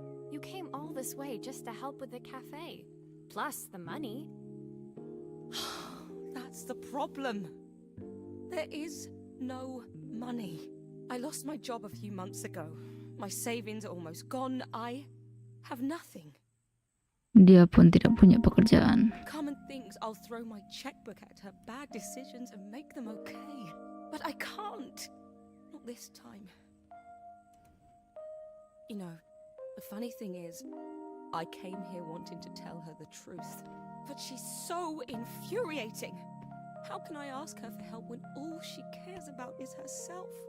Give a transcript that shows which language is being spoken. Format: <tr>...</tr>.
<en>You came all this way just to help with the cafe. Plus the money. That's the problem. There is no money. I lost my job a few months ago. My savings are almost gone. I have nothing.</en> <id>Dia pun tidak punya pekerjaan.</id> <en>Carmen thinks I'll throw my checkbook at her bad decisions and make them okay. But I can't. Not this time. You know, the funny thing is, I came here wanting to tell her the truth. But she's so infuriating. How can I ask her for help when all she cares about is herself?</en>